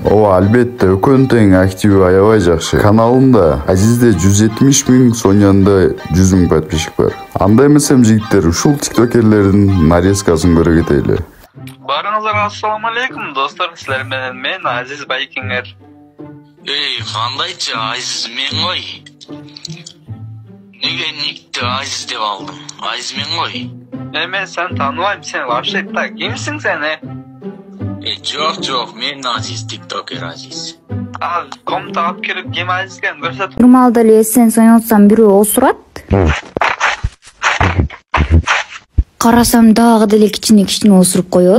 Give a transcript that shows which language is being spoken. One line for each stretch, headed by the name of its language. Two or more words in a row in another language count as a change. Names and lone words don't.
Kyrgyz: Ооба, албетте өкөн тең активи аябай жакшы. Каналымда Азизде 170.000, Сонянда 100.000 подписчик бар. Анда эмесем жигиттер, ушул тиктокерлердин нарезкасын көрө кетели. Барыңыздарга ассаламу алейкум достор, силер менен мен Азиз Байкеңер. Кандайчы Азиз мен ғой. Неге никти Азиз деп алдым? Азиз мен ғой. Мен сен тааныбайм, сен
Russian: вообще так
Kyrgyz: кимсиң сен? Жок, мен Азиз, тиктокер Азиз. Комнатага алып кирип ким Азиз экенин көрсөт. Нормалда эле сен союнсам бирөө осурат. Карасам дагы деле кичине осуруп коёт.